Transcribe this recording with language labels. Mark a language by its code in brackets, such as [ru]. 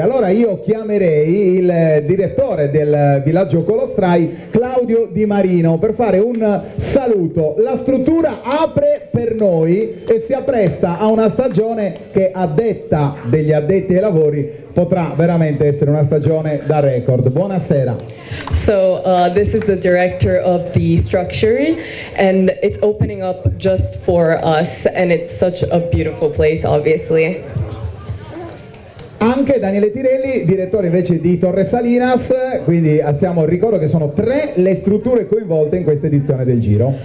[it] Allora io chiamerei il direttore del villaggio Colostrai, Claudio Di Marino, per fare un saluto. La struttura apre per per noi e si appresta a una stagione che, a detta degli addetti ai lavori, potrà veramente essere una stagione da record. Buonasera. [en] So this is the director of the structure, and it's opening up just for us, and it's such a beautiful place, obviously. [it] Anche Daniele Tirelli, direttore invece di Torre Salinas, quindi ricordo che sono 3 le strutture coinvolte in questa edizione del Giro.